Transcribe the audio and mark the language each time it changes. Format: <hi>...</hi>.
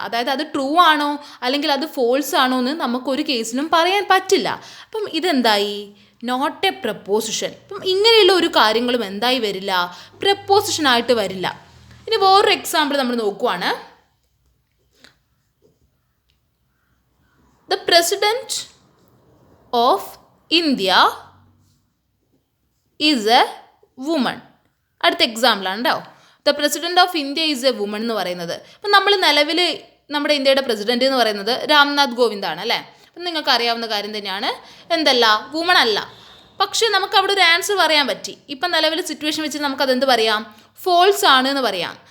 <ml>അതായത് അത് ട്രൂ ആണോ അല്ലെങ്കിൽ അത് ഫോൾസ് ആണോ എന്ന് നമുക്കൊരു കേസിലും പറയാൻ പറ്റില്ല. അപ്പം ഇതെന്തായി,</ml> <en>Not a proposition.</en> <ml>അപ്പം ഇങ്ങനെയുള്ള ഒരു കാര്യങ്ങളും എന്തായി വരില്ല, പ്രപ്പോസിഷനായിട്ട് വരില്ല. ഇനി വേറൊരു എക്സാമ്പിൾ നമ്മൾ നോക്കുവാണ്.</ml> <en>The President of India is a woman.</en> <ml>അടുത്ത എക്സാമ്പിളാണ് കേട്ടോ.</ml> <en>the president of India is a woman</en> <ml>എന്ന് പറയുന്നത്. അപ്പം നമ്മൾ നിലവിൽ നമ്മുടെ ഇന്ത്യയുടെ പ്രസിഡന്റ് എന്ന് പറയുന്നത് രാംനാഥ് കോവിന്ദാണ് അല്ലേ. അപ്പം നിങ്ങൾക്ക് അറിയാവുന്ന കാര്യം തന്നെയാണ്, എന്തല്ല, വുമൺ അല്ല. പക്ഷേ നമുക്ക് അവിടെ ഒരു ആൻസർ പറയാൻ പറ്റി. ഇപ്പം നിലവിൽ സിറ്റുവേഷൻ വെച്ച് നമുക്കതെന്ത് പറയാം, ഫോൾസ് ആണ് എന്ന് പറയാം.</ml>